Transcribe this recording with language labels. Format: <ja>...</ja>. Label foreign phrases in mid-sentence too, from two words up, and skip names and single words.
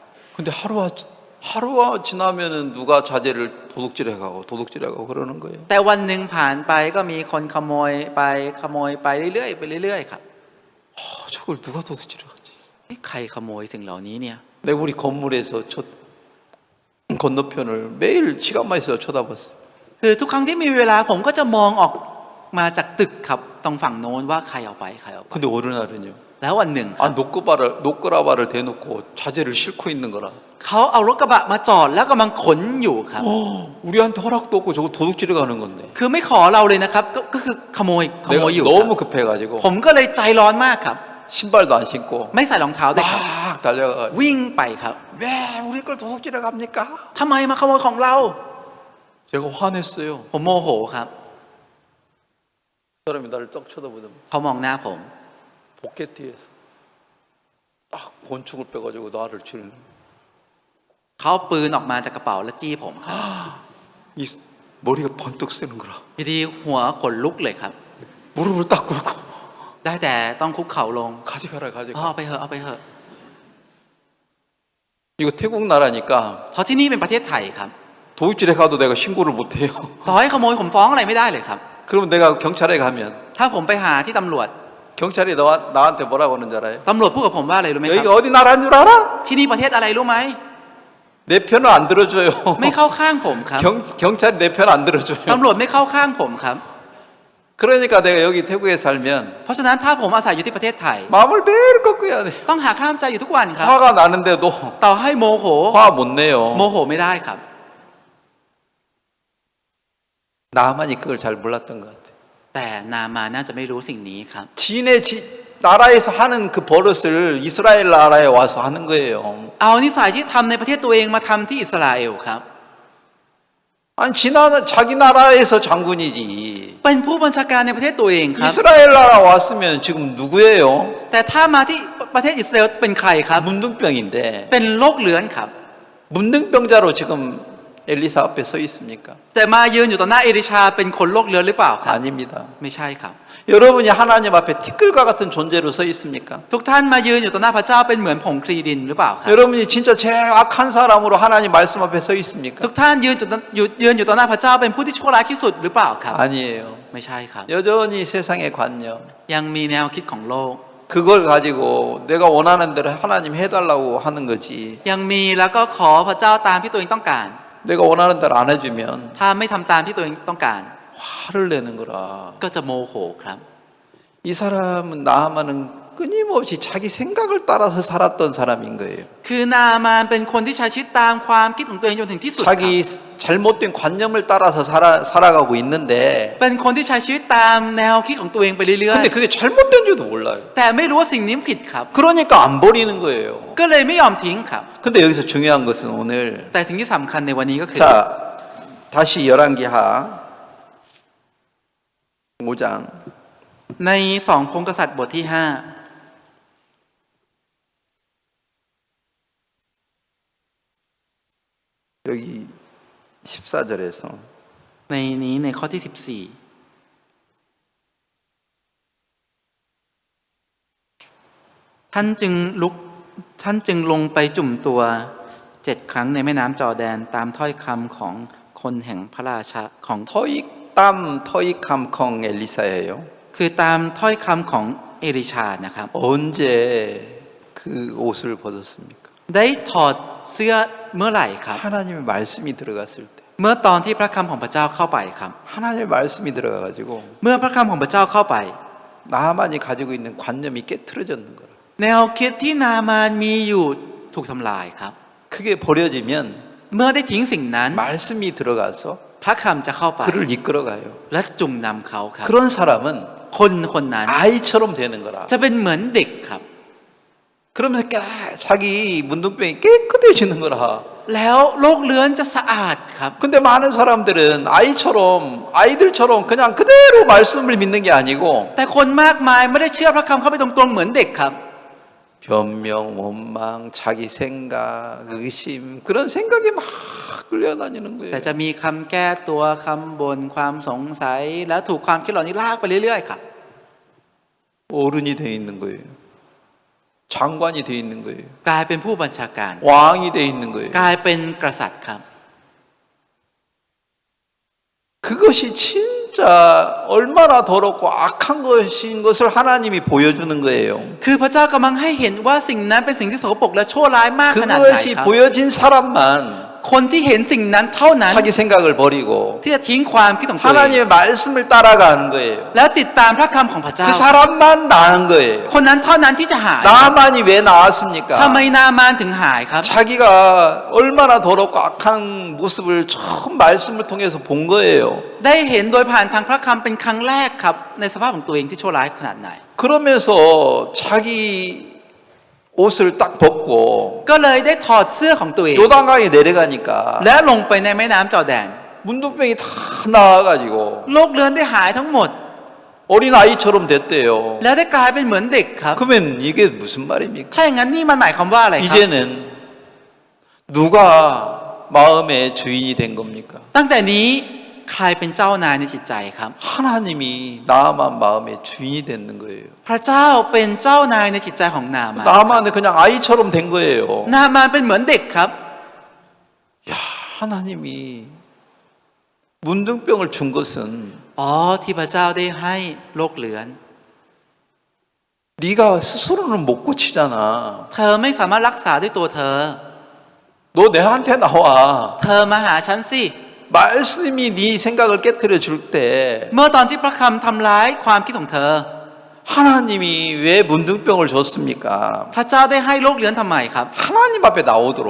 <ko>근데 하루가 지나면은 누가 자재를 도둑질해가고 그러는 거예요.</ko> <th>แต่วันหนึ่งผ่านไปก็มีคนขโมยไปเรื่อยๆครับ</th> <ko>저걸 누가 도둑질해가지?</ko> <th>ใครขโมยสิ่งเหล่านี้เนี่ย</th> <ko>내가 우리 건물에서 저 건너편을 매일 시간만 있어도 쳐다봤어.</ko> <th>คือทุกครั้งที่มีเวลาผมก็จะมองออกมาจากตึกครับตรงฝั่งโน้นว่าใครเอาไป</th> <ko>근데 어느 날은요.</ko> <th>แล้ววันหนึ่งครับ</th> <ko>노끄라바를 대놓고 자재를 싣고 있는 거라.</ko> <th>เขาเอารถกระบะมาจอดแล้วกำลังขนอยู่ครับ</th> <ko>우리한테 허락도 없고 저거 도둑질해 가는 건데.</ko> <th>คือไม่ขอเราเลยนะครับก็คือขโมย</th> <ko>내가</ko> <th>อยู่</th> <ko>너무 급해가지고</ko> <th>ผมก็เลยใจร้อนมากครับ</th> <ko>신발도 안 신고</ko> <th>ไม่ใส่รองเท้าด้วยครับ</th> <ko>막 달려가.</ko> <th>วิ่งไปครับ</th> <ko>왜 우리 걸 도둑질해 갑니까?</ko> <th>ทำไมมาขโมยของเรา</th> <ko>제가 화냈어요.</ko> <th>ผมโมโหครับ</th> <ko>사람이 나를 쩍 쳐다보더니</ko> <th>เขามองหน้าผม</th> <ko>포켓티에서 딱 권총을 빼가지고 나를 치는.</ko> <th>เขาเอาปืนออกมาจากกระเป๋าและจี้ผมครับ</th> <ko>이 머리가 번뜩 쓰는 거라.</ko> <th>อยู่ดีหัวขนลุกเลยครับ</th> <ko>무릎을 딱 꿇고</ko> <th>ได้แต่ต้องคุกเข่าลง</th> <ko>가져가라</ko> <th>เอา</th> <ko>가져가.</ko> <th>ไปเถอะเอาไปเถอะ</th> <ko>이거 태국 나라니까</ko> <th>เพราะที่นี่เป็นประเทศไทยครับ</th> <ko>도둑질에 가도 내가 신고를 못해요.</ko> <th>ต่อให้ขโมยผมฟ้องอะไรไม่ได้เลยครับ</th> <ko>그러면 내가 경찰에 가면</ko> <th>ถ้าผมไปหาที่ตำรวจ</th> <ko>경찰이 나한테 뭐라고 하는 줄 알아요?</ko> <th>ตำรวจพูดกับผมว่าอะไรรู้ไหมครับ</th> <ko>여기가 어디 나라인 줄 알아?</ko> <th>ที่นี่ประเทศอะไรรู้ไหม</th> <ko>내 편을 안 들어줘요.</ko> <th>ไม่เข้าข้างผมครับ</th> <ko>경찰이 내 편 안 들어줘요.</ko> <th>ตำรวจไม่เข้าข้างผมครับ</th> <ko>그러니까 내가 여기 태국에 살면</ko> <th>เพราะฉะนั้นถ้าผมอาศัยอยู่ที่ประเทศไทย</th> <ko>마음을 매일 꺾어야 돼.</ko> <th>ต้องหาข้ามใจอยู่ทุกวันครับ</th> <ko>화가 나는데도</ko> <th>ต่อให้โมโห</th> <ko>화 못 내요.</ko> <th>โมโหไม่ได้ครับ</th> <ko>나만이 그걸 잘 몰랐던 것 같아.</ko> <th>แต่นามาน่าจะไม่รู้สิ่งนี้ครับ</th> <ko>지네 나라에서 하는 그 버릇을 이스라엘 나라에 와서 하는 거예요.</ko> <th>เอานิสัยที่ทำในประเทศตัวเองมาทำที่อิสราเอลครับ</th> <ko>아니 자기 나라에서 장군이지.</ko> <th>เป็นผู้บัญชาการในประเทศตัวเองครับ</th> <ko>이스라엘 나라 왔으면 지금 누구예요?</ko> <th>แต่ถ้ามาที่ประเทศอิสราเอลเป็นใครครับ</th> <ko>문둥병인데</ko> <th>เป็นโรคเลื้อนครับ</th> <ko>문둥병자로 지금 엘리사 앞에 서 있습니까?</ko> <th>แต่มายืนอยู่ต่อหน้าเอลิชาเป็นคนโรคเลื้อนหรือเปล่าครับ</th> <ko>아닙니다.</ko> <th>ไม่ใช่ครับ</th> <ko>여러분이 하나님 앞에 티끌과 같은 존재로 서 있습니까?</ko> <th>ทุกท่านมายืนอยู่ต่อหน้าพระเจ้าเป็นเหมือนผงคลีดินหรือเปล่าครับ</th> <ko>여러분이 진짜 제일 악한 사람으로 하나님 말씀 앞에 서 있습니까?</ko> <th>ทุกท่านยืนอยู่ต่อหน้าพระเจ้าเป็นผู้ที่ชั่วร้ายที่สุดหรือเปล่าครับ</th> <ko>아니에요.</ko> <th>ไม่ใช่ครับ</th> <ko>여전히 세상의 관념</ko> <th>ยังมีแนวคิดของโลก</th> <ko>그걸 가지고 내가 원하는 대로 하나님 해달라고 하는 거지.</ko> <th>ยังมีแล้วก็ขอพระเจ้าตามที่ตัวเองต้องการ</th> <ko>내가 원하는 대로 안 해주면</ko> <th>ถ้าไม่ทำตามที่ตัวเองต้องการ</th> <ko>화를 내는 거라.</ko> <th>ก็จะโมโหครับ</th> <ko>이 사람은 나아만은 끊임없이 자기 생각을 따라서 살았던 사람인 거예요.</ko> <th>คือนามานเป็นคนที่ใช้ชีวิตตามความคิดของตัวเองจนถึงที่สุดครับ</th> <ko>자기 잘못된 관념을 따라서 살아가고 있는데</ko> <th>เป็นคนที่ใช้ชีวิตตามแนวคิดของตัวเองไปเรื่อย</th> <ko>근데 그게 잘못된 줄도 몰라요.</ko> <th>ๆแต่ไม่รู้ว่าสิ่งนี้ผิดครับ</th> <ko>그러니까 안 버리는 거예요.</ko> <th>ก็เลยไม่ยอมทิ้งครับ</th> <ko>근데 여기서 중요한 것은 오늘</ko> <th>แต่สิ่งที่สำคัญในวันนี้ก็คือ</th> <ko>자 다시 열왕기하 5장</ko> <th>ใน2 พงศ์กษัตริย์บทที่</th> <ko>여기 14절에서</ko> <th>5ในนี้ในข้อที่ 14ท่านจึงลงไปจุ่มตัว7 ครั้งในแม่น้ำจอร์แดนตามถ้อยคำของคนแห่งพระราชาของ</th> <ko>터익함컹 엘리사예요.</ko> <th>คือตามถ้อยคำของเอลิชานะครับ</th> <ko>언제 그 옷을 벗었습니까?</ko> <th>ได้ถอดเสื้อเมื่อไหร่ครับ</th> <ko>하나님의 말씀이 들어갔을 때.</ko> <th>เมื่อตอนที่พระคำของพระเจ้าเข้าไปครับ</th> <ko>하나님의 말씀이 들어가가지고</ko> <th>เมื่อพระคำของพระเจ้าเข้าไป</th> <ko>나만이 가지고 있는 관념이 깨트려졌는 거라.</ko> <th>แนวคิดที่นามานมีอยู่ถูกทำลายครับ</th> <ko>그게 버려지면</ko> <th>เมื่อได้ทิ้งสิ่งนั้น</th> <ko>말씀이 들어가서</ko> <th>พระคำจะเข้าไป</th> <ko>그를 이끌어가요.</ko> <th>และจุ่มนำเขาครับ</th> <ko>그런 사람은</ko> <th>คนนั้น</th> <ko>아이처럼 되는 거라.</ko> <th>จะเป็นเหมือนเด็กครับ</th> <ko>그러면서 자기 문둥병이 깨끗해지는 거라.</ko> <th>แล้วโลกเลื้อนจะสะอาดครับ</th> <ko>근데 많은 사람들은 아이들처럼 그냥 그대로 말씀을 믿는 게 아니고</ko> <th>แต่คนมากมายไม่ได้เชื่อพระคำเข้าไปตรงๆเหมือนเด็กครับ</th> <ko>변명, 원망, 자기 생각, 의심 그런 생각이 막 끌려다니는</ko> <th>แต่</th> <ko>거예요.</ko> <th>จะมีคำแก้ตัวคำบ่นความสงสัยแล้วถูกความคิดเหล่านี้ลากไปเรื่อยๆครับ</th> <ko>어른이 돼 있는 거예요. 장관이 돼 있는 거예요.</ko> <th>กลายเป็นผู้บัญชาการ</th> <ko>왕이 돼 있는 거예요.</ko> <th>กลายเป็นกษัตริย์ครับ</th> <ko>그것이 진짜 얼마나 더럽고 악한 것인 것을 하나님이 보여주는 거예요.</ko> <th>คือพระเจ้ากำลังให้เห็นว่าสิ่งนั้นเป็นสิ่งที่สกปรกและชั่วร้ายมากขนาดไหน</th> <ko>그것이</ko> <th>ครับ</th> <ko>보여진 사람만</ko> <th>คนที่เห็นสิ่งนั้นเท่านั้น</th> <ko>자기 생각을 버리고</ko> <th>ที่จะทิ้งความคิดของตัวเอง</th> <ko>하나님의 말씀을 따라가는 거예요.</ko> <th>แล้วติดตามพระคำของพระเจ้า</th> <ko>그 사람만 나는 거예요.</ko> <th>คนนั้นเท่านั้นที่จะหาย</th> <ko>나만이 왜</ko> <th>ทำ</th> <ko>나왔습니까?</ko> <th>ไมนามานถึงหายครับ</th> <ko>자기가 얼마나 더럽고 악한 모습을 처음 말씀을 통해서 본 거예요.</ko> <th>ได้เห็นโดยผ่านทางพระคำเป็นครั้งแรกครับในสภาพของตัวเองที่ชั่วร้ายขนาดไหน</th> <ko>그러면서 자기 옷을 딱 벗고</ko> <th>ก็เลยได้ถอดเสื้อของตัวเอง</th> <ko>요단강에 내려가니까</ko> <th>และลงไปในแม่น้ำจอร์แดน</th> <ko>문둥병이 다 나와가지고</ko> <th>โรคเรื้อนได้หายทั้งหมด</th> <ko>어린 아이처럼 됐대요.</ko> <th>แล้วได้กลายเป็นเหมือนเด็กครับ</th> <ko>그러면 이게 무슨 말입니까?</ko> <th>ถ้าอย่างนั้นนี่มันหมายความว่าอะไรครับ</th> <ko>이제는 누가 마음의 주인이 된 겁니까?</ko> <th>ตั้งแต่นี้ใครเป็นเจ้านายในจิตใจครับ</th> <ko>하나님이 나만 마음의 주인이 되는 거예요.</ko> <th>พระเจ้าเป็นเจ้านายในจิตใจของนามาน</th> <ko>나만은 그냥 아이처럼 된 거예요.</ko> <th>นามานเป็นเหมือนเด็กครับ</th> <ko>야, 하나님이 문둥병을 준 것은</ko> <th>อ๋อที่พระเจ้าได้ให้โรคเรื้อน</th> <ko>네가 스스로는 못 고치잖아.</ko> <th>เธอไม่สามารถรักษาด้วยตัวเธอ</th> <ko>너 내한테 나와.</ko> <th>เธอมาหาฉันสิ</th> <ko>말씀이 네 생각을 깨뜨려 줄 때</ko> <th>เมื่อตอนที่พระคำทำร้ายความคิดของเธอ</th> <ko>하나님이 왜 문둥병을 줬습니까?</ko> <th>พระเจ้าได้ให้โรคเรื้อนทำไมครับ</th> <ko>하나님 앞에 나오도록.</ko>